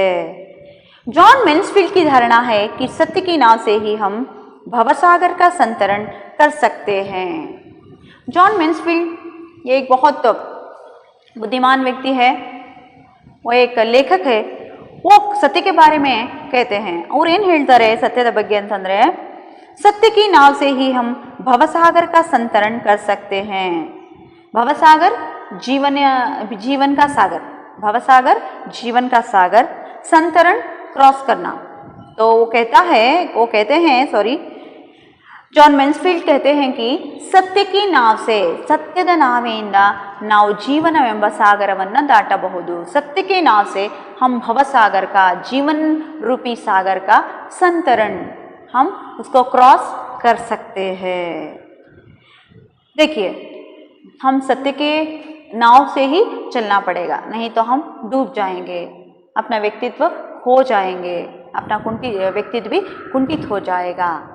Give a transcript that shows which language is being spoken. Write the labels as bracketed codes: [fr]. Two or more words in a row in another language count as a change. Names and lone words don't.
[hi] जॉन मैन्सफील्ड की धारणा है कि सत्य की नाव से ही हम भवसागर का संतरण कर सकते हैं। जॉन मैन्सफील्ड ये एक बहुत बुद्धिमान व्यक्ति है, वो एक लेखक है, वो सत्य के बारे में कहते हैं और [kn] ಏನು ಹೇಳ್ತಾರೆ ಸತ್ಯದ ಬಗ್ಗೆ ಅಂತಂದ್ರೆ, [hi] सत्य की नाव से ही हम भवसागर का संतरण कर सकते हैं। भवसागर जीवन का सागर, भवसागर जीवन का सागर, संतरण क्रॉस करना। तो वो कहते हैं जॉन मैन्सफील्ड कहते हैं कि सत्य की नाव से, [kn] सत्यದ ನಾವೆಯಿಂದ ನಾವು ಜೀವನವೆಂಬ ಸಾಗರವನ್ನು ದಾಟಬಹುದು। [hi] सत्य के नाव से हम भवसागर का, जीवन रूपी सागर का संतरण, हम उसको क्रॉस कर सकते हैं। देखिए, हम सत्य के नाव से ही चलना पड़ेगा, नहीं तो हम डूब जाएंगे, अपना व्यक्तित्व खो जाएंगे, अपना व्यक्तित्व भी कुंठित हो जाएगा।